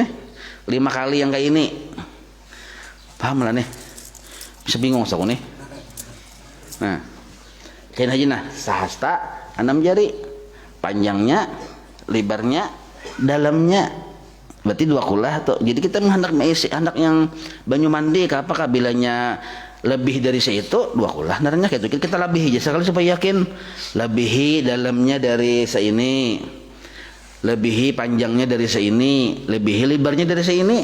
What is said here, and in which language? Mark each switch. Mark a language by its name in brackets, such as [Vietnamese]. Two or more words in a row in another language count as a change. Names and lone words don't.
[Banjar] 5 kali yang kayak ini. Paham lah nih. Bisa bingung aku nih. Nah. Kain aja sahasta 6 jari. Panjangnya, lebarnya dalamnya berarti 2 kulah tuh. Jadi kita hendak yang banyu mandi apakah bilanya lebih dari seitu 2 kulah naranya kayak itu kita lebihi aja sekali supaya yakin, lebihi dalamnya dari seini, lebihi panjangnya dari seini, lebihi lebarnya dari seini.